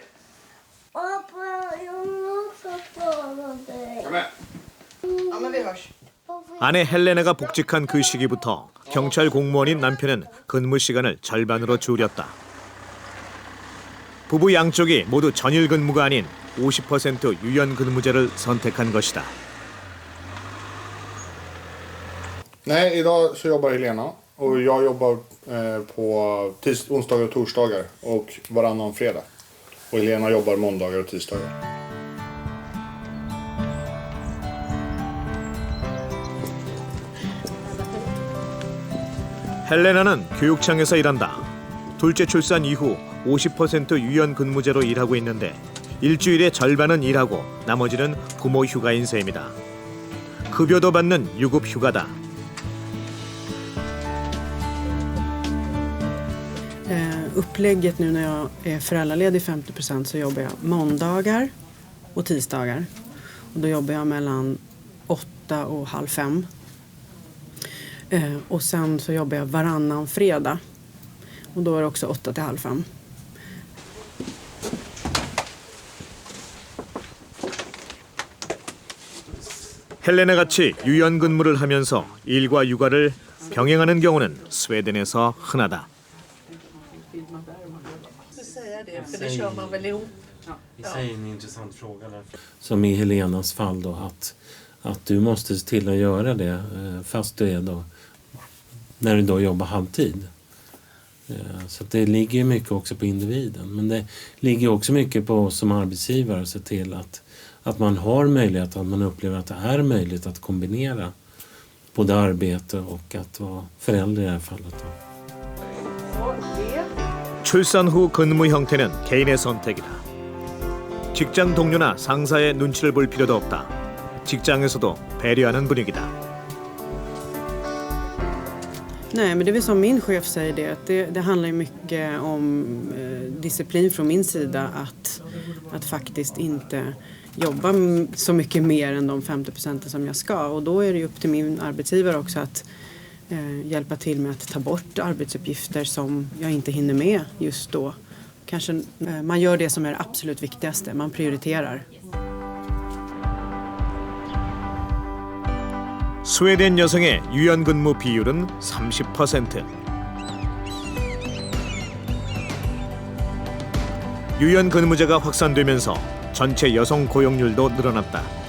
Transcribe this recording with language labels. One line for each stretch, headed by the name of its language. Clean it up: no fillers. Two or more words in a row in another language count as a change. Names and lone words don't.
Korean: 아내 헬레나가 복직한 그 시기부터 경찰 공무원인 남편은 근무 시간을 절반으로 줄였다. 부부 양쪽이 모두 전일 근무가 아닌 50% 유연 근무제를 선택한 것이다.
Swedish: Nej, idag så jobbar Helena och jag jobbar på onsdagar och torsdagar och varannan fredag. Och Helena jobbar måndagar och tisdagar.
Korean: 헬레나는 교육청에서 일한다. 둘째 출산 이후 50% 유연 근무제로 일하고 있는데 일주일의 절반은 일하고 나머지는 부모 휴가인 셈이다. 급여도 받는 유급 휴가다.
Swedish: Upplägget nu när jag är föräldraledig 50% så jobbar jag måndagar och tisdagar. Och då jobbar jag mellan 8 och halv 5. Och sen så jobbar jag varannan fredag. Och då är det också 8 till halv 5.
Korean: 헬레나 같이 유연 근무를 하면서 일과 육아를 병행하는 경우는 스웨덴에서 흔하다.
Swedish: Som i Helenas fall då att du måste se till att göra det fast du är då när du då jobbar halvtid. Så det ligger ju mycket också på individen, men det ligger också mycket på oss som arbetsgivare att se till att man har möjlighet, att man upplever att det är möjligt att kombinera både arbete och att vara förälder i det här fallet då.
Korean: 출산 후 근무 형태는 개인의 선택이다. 직장 동료나 상사의 눈치를 볼 필요도 없다. 직장에서도 배려하는 분위기다.
Swedish: Nej, men det är väl som min chef säger det, att det handlar ju mycket om disciplin från min sida att faktiskt inte jobba så mycket mer än de 50% som jag ska. Och då är det ju upp till min arbetsgivare också att hjälpa till med att ta bort arbetsuppgifter som jag inte hinner med just då. Kanske man gör det som är det absolut viktigaste, man prioriterar.
Korean: 스웨덴 여성의 유연근무 비율은 30%. 유연근무제가 확산되면서 전체 여성 고용률도 늘어났다.